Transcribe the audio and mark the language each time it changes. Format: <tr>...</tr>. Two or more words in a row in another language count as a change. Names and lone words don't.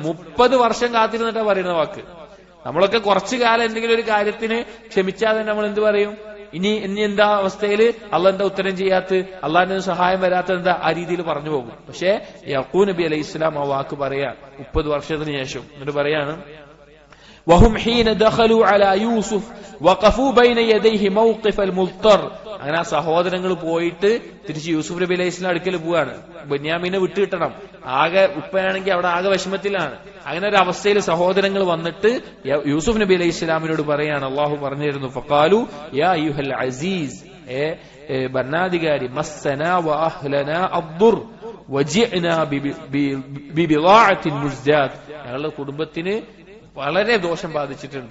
<ml>30 വർഷം കാത്തിരുന്നിട്ടാ പറയുന്ന വാക്ക്. നമ്മളൊക്കെ കുറച്ചു കാലം എന്തെങ്കിലും ഒരു കാര്യത്തിന് ക്ഷമിച്ചാൽ നമ്മൾ എന്ത് പറയും? ഇനി എന്താ അവസ്ഥയിൽ അള്ളാഹ് എന്താ ഉത്തരം ചെയ്യാത്ത, അള്ളാഹിന്റെ സഹായം വരാത്ത എന്താ, ആ രീതിയിൽ പറഞ്ഞു പോകും. പക്ഷേ യഖൂബ് നബി</ml> <ar>عليه السلام</ar> <ml>ആ വാക്ക് പറയാ 30 വർഷത്തിന് ശേഷം. എന്നിട്ട് പറയാണ്</ml> <ar>وهم حين دخلوا على يوسف وقفوا بين يديه موقف المضطر.</ar> <ml>അങ്ങനെ ആ സഹോദരങ്ങൾ പോയിട്ട് തിരിച്ച് യൂസുഫ് നബി</ml> <ar>عليه السلام</ar> <ml>അടുക്കൽ പോവാണ്. ബെന്യാമീനെ വിട്ടുകിട്ടണം. ആകെ ഉപ്പയാണെങ്കിൽ അവിടെ ആകെ വിഷമത്തിലാണ്. അങ്ങനെ ഒരു അവസ്ഥയിൽ സഹോദരങ്ങൾ വന്നിട്ട് യൂസുഫ് നബി</ml> <ar>عليه السلام</ar> <ml>പറയാണ്, അള്ളാഹു പറഞ്ഞിരുന്നു</ml> <ar>فقالوا يا أيها العزيز,</ar> <ml>ഭരണാധികാരി,</ml> <ar>مسنا وأهلنا الضر وجئنا ببضاعة مزجاة,</ar> <ml>ഞങ്ങളുടെ കുടുംബത്തിന് വളരെ ദോഷം ബാധിച്ചിട്ടുണ്ട്.</ml>